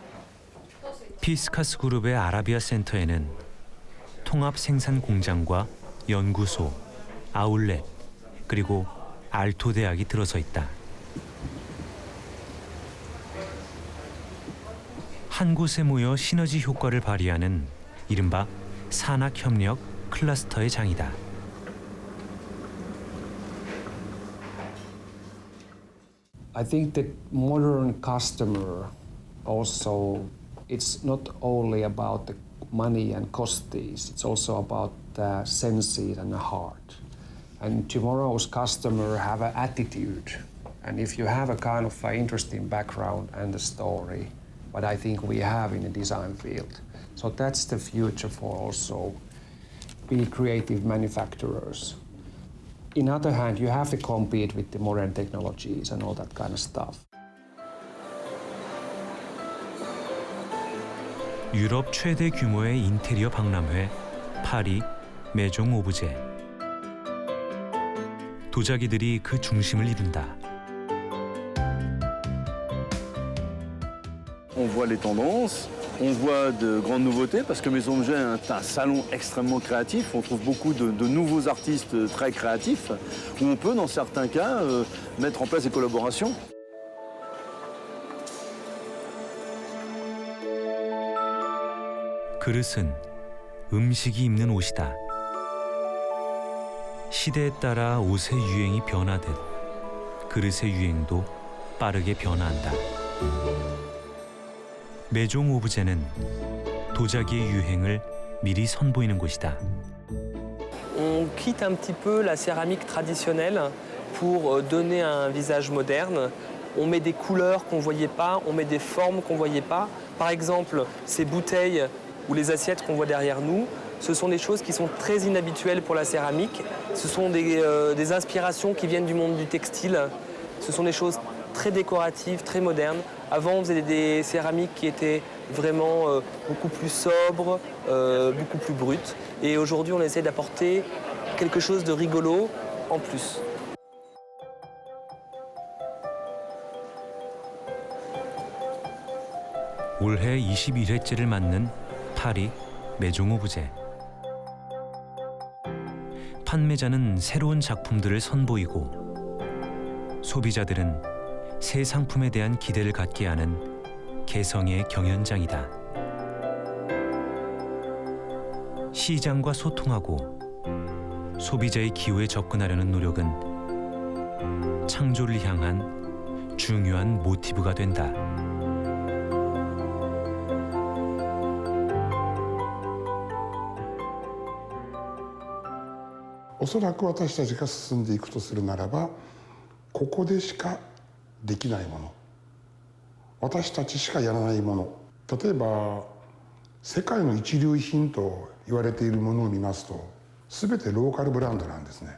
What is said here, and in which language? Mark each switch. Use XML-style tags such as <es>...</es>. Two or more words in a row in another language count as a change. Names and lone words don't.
<ko>피스카스 그룹의 아라비아 센터에는 통합 생산 공장과 연구소, 아울렛, 그리고 알토 대학이 들어서 있다. 한 곳에 모여 시너지 효과를 발휘하는 이른바 산학협력 클러스터의 장이다.</ko> <en>I think the modern customer also, it's not only about the money and costes, it's also about the senses and the heart. And tomorrow's customer have an attitude. And if you have a kind of an interesting background and the story, what I think we have in the design field. So that's the future for also be creative manufacturers. In other hand, you have to compete with the modern technologies and all that kind of stuff.</en> <ko>유럽 최대 규모의 인테리어 박람회 파리 메종 오브제. 도자기들이 그 중심을 이룬다.</ko> <fr>On voit les tendances, on voit de grandes nouveautés parce que Maison Objet est un salon extrêmement créatif. On trouve beaucoup de nouveaux artistes très créatifs où on peut, dans certains cas, mettre en place des collaborations.</fr> <ko>그릇은 음식이 입는 옷이다. 시대에 따라 옷의 유행이 변하듯 그릇의 유행도 빠르게 변화한다. 메종 오브제는 도자기의 유행을 미리 선보이는 곳이다.</ko> <fr>On quitte un petit peu la céramique traditionnelle pour donner un visage moderne. On met des couleurs qu'on ne voyait pas, on met des formes qu'on ne voyait pas. Par exemple, ces bouteilles ou les assiettes qu'on voit derrière nous, ce sont des choses qui sont très inhabituelles pour la céramique. Ce sont des inspirations qui viennent du monde du textile. Ce sont des choses très décoratives, très modernes. Avant, on faisait des céramiques qui étaient vraiment beaucoup plus sobres, beaucoup plus brutes. Et aujourd'hui, on essaie d'apporter quelque chose de rigolo en plus.</fr> <ko>올해 21회째를 맞는 파리 메종 오브제. 판매자는 새로운 작품들을 선보이고 소비자들은 새 상품에 대한 기대를 갖게 하는 개성의 경연장이다. 시장과 소통하고 소비자의 기호에 접근하려는 노력은 창조를 향한 중요한 모티브가 된다.</ko> <ja>おそらく私たちが進んでいくとするならば、ここでしかできないもの、私たちしかやらないもの、例えば世界の一流品と言われているものを見ますと、全てローカルブランドなんですね。</ja>